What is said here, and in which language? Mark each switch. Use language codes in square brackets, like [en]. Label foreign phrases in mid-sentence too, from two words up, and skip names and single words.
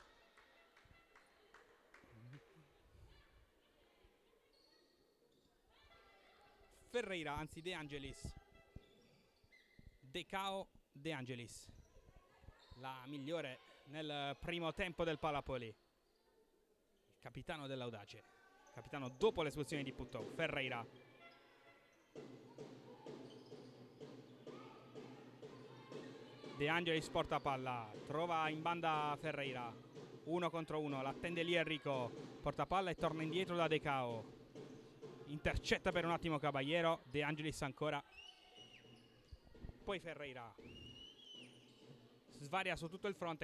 [it] Ferreira, anzi De Angelis. Decao, De Angelis. La migliore nel primo tempo del Palapoli. Il capitano dell'Audace. Capitano dopo l'espulsione di Putou. Ferreira. De Angelis porta palla. Trova in banda Ferreira. 1 contro 1. L'attende lì Enrico. Porta palla e torna indietro da Decao. Intercetta per un attimo Caballero. De Angelis ancora. Poi Ferreira svaria su tutto il fronte.